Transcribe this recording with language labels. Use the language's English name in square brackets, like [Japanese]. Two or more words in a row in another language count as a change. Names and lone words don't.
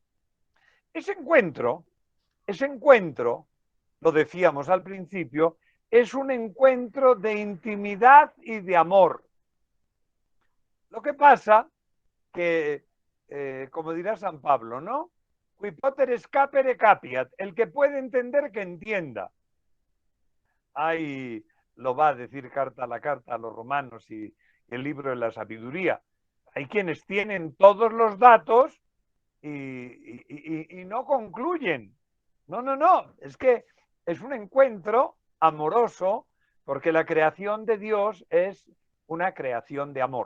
[Spanish] Ese encuentro, lo decíamos al principio, es un encuentro de intimidad y de amor. Lo que pasa que, como dirá San Pablo, ¿no? [Latin] Qui poter capere capiat, [Spanish] el que puede entender que entienda. Ahí lo va a decir carta a los romanos y el libro de la sabiduría. Hay quienes tienen todos los datos y no concluyen. No, es que es un encuentro amoroso porque la creación de Dios es una creación de amor.